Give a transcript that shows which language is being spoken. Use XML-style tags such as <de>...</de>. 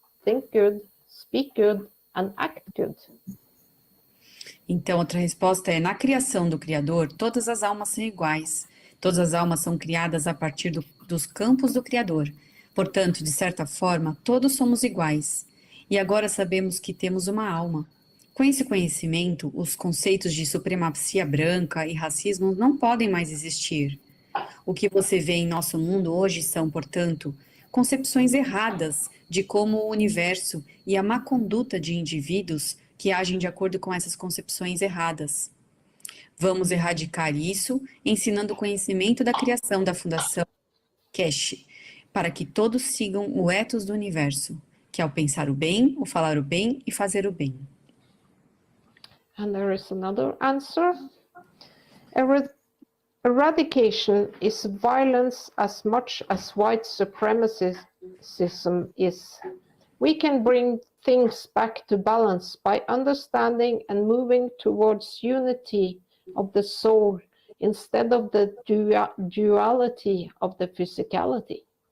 <en>Think good, speak good, and act good.</en> <pt>Então, outra resposta é: na criação do Criador, todas as almas são iguais. Todas as almas são criadas a partir dos campos do Criador. Portanto, de certa forma, todos somos iguais. E agora sabemos que temos uma alma. Com esse conhecimento, os conceitos de supremacia branca e racismo não podem mais existir. O que você vê em nosso mundo hoje são, portanto, concepções erradas de como o universo e a má conduta de indivíduos que agem de acordo com essas concepções erradas. Vamos erradicar isso, ensinando o conhecimento da criação da Fundação Keshe, para que todos sigam o ethos do universo, que é o pensar o bem, o falar o bem e fazer o bem.</pt> <en>And there is another answer. Eradication is violence as much as white supremacism is. We can bring things back to balance by understanding and moving towards unity of the soul instead of the duality of the physicality.</en>